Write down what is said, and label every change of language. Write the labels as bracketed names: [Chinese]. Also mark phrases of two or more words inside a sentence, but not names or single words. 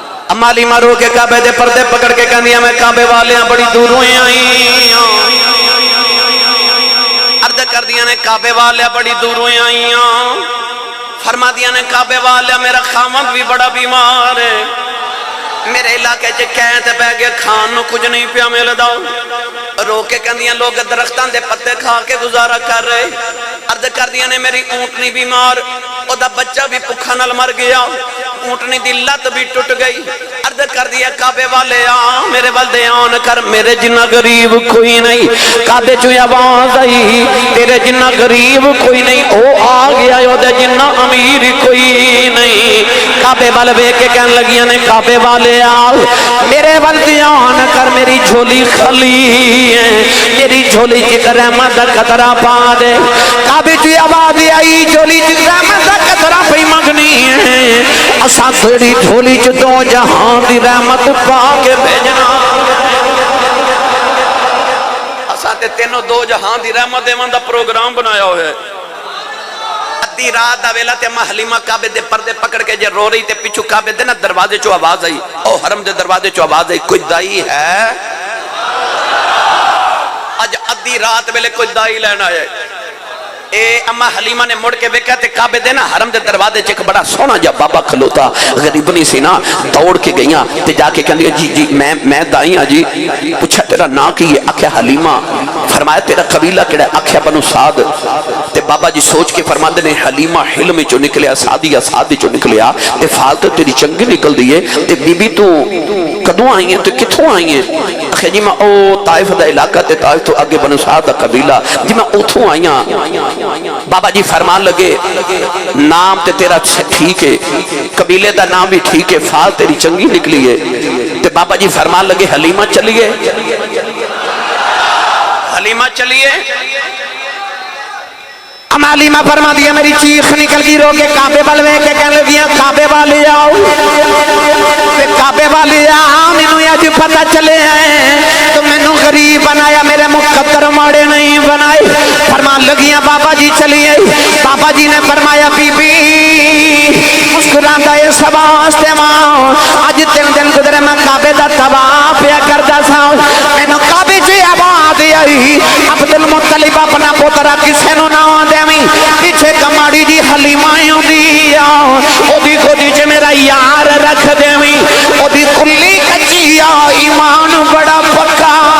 [Punjabi] اما حلیمہ رو کے کعبے دے پردے پکڑ کے کہندی میں کعبے والیاں بڑی دوروں آئی عرض کر دیا نے کعبے والیاں بڑی دوروں آئی فرما دیا نے کعبے والیاں میرا خامد بھی بڑا بیمار ہے میرے علاقے چے کہتے بہ گیا کھان نو کچھ نہیں پیا مل دا رو کے کہندیاں لوگ درختان دے پتے کھا کے گزارا کر رہے عرض کر دیا نے میری اونٹنی بیمار او دا بچہ بھی پکھا نال مر گیا اونٹنی دی لت بھی ٹوٹ گئی عرض کر دیا کعبے والے میرے والدے آن کر میرے جنہ غریب کوئی نہیں کعبے چوں آواز آئی تیرے جنہ غریب کوئی نہیں او آ گیا او دے جنہ امیر کوئی نہیں کعبے والے بے کے کہن لگیاں نے کعبے والے میرے والدے آن کر میری جھولی خالی ہے میری جھولی چ رحمت دا قطرہ پا دے کعبے چوں آواز آئی جھولی چ رحمت دا قطرہ پئی منگنی ہے اساں تیری جھولی چ دو جہان دی رحمت پا کے بھیجنا اساں تے تینوں دو جہان دی رحمت دیوان دا پروگرام بنایا ہوا ہے ادھی رات دا ویلا تے اما حلیمہ کعبے دے پردے پکڑ کے جے رو رہی تے پیچھو کعبے دے نا دروازے چو آواز آئی او حرم دے دروازے چو آواز آئی کوئی دائی ہے آج ادھی رات ویلے کوئی دائی لینا ہے اے اما حلیمہ نے مڑ کے ویکھا تے کعبے دے نا حرم دے دروازے چ ایک بڑا سونا جا بابا کھلوتا غریبنی سی نا دوڑ کے گئیاں تے جا کے کہندی جی میں دائی ہاں جی پوچھا تیرا نام کی ہے آکھیا حلیمہ فرمایا تیرا قبیلہ کیڑا آکھیا بنو سعد تے بابا جی سوچ کے فرماندے نے حلیمہ حلم چوں نکلیا سعدی چوں نکلیا تے فالتو تیری چنگی نکل دی ہے تے بی بی تو کدوں آئی ہیں تے کتھوں آئی ہیں آکھیا جی میں او طائف دا علاقہ تے طائف تو اگے بنو سعد دا قبیلہ جی میں اوتھوں آئی ہاں بابا جی فرمان لگے نام تے تیرا ٹھیک ہے قبیلے دا نام بھی ٹھیک ہے فال تیری چنگی نکلی ہے تے بابا جی فرمان لگے حلیمہ چلیے حلیمہ چلیے اما حلیمہ فرما دیا میری چیخ نکل گئی رو کے کعبے بلوے کے کہنے لگیاں کعبے والے آؤ کعبے والے مینوں اج پتہ چلے ہیں تو مینوں غریب بنایا میرے مقدر ماڑے نہیں بنائے فرمان لگیاں بابا جی چلیے بابا جی نے فرمایا بی بی مسکراندا اے سب واسطے ماں اج 3 دن گزرے میں کعبے دا طواف پیا کردا سا مینوں کعبے چ آواز آئی عبد المطلب اپنا پوترا کسے نوں نہ دیویں پیچھے کماڑی دی حلیمہ ہوندی او دی گودی چ میرا یار رکھ دیویں او دی کلی کچی ایمان بڑا پکا